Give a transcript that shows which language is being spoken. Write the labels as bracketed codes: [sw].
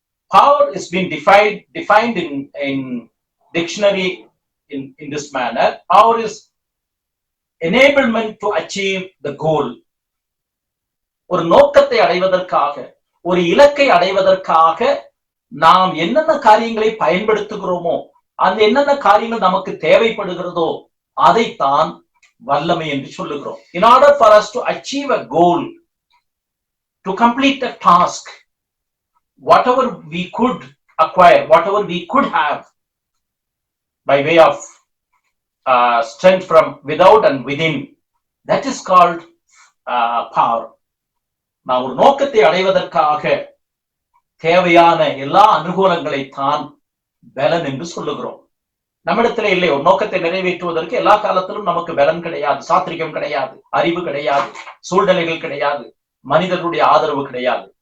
[en] Power is being defined in dictionary in this manner. Power is enablement to achieve the goal. [ta] ஒரு நோக்கத்தை அடைவதற்காக, ஒரு இலக்கை அடைவதற்காக நாம் என்னென்ன காரியங்களை பயன்படுத்துகிறோமோ, அந்த என்னென்ன காரியங்கள் நமக்கு தேவைப்படுகிறதோ அதைத்தான் வல்லமை என்று சொல்லுகிறோம். [en] In order for us to achieve a goal, to complete a task, whatever we could acquire, whatever we could have by way of strength from without and within, that is called power. [ta] நாம் ஒரு நோக்கத்தை அடைவதற்காக தேவையான எல்லா அனுகூலங்களை தான் பலன் என்று சொல்லுகிறோம். நம்மிடத்துல இல்லை, ஒரு நோக்கத்தை நிறைவேற்றுவதற்கு எல்லா காலத்திலும் நமக்கு பலன் கிடையாது, சாத்திரிகம் கிடையாது, அறிவு கிடையாது, சூழ்நிலைகள் கிடையாது, மனிதர்களுடைய ஆதரவு கிடையாது.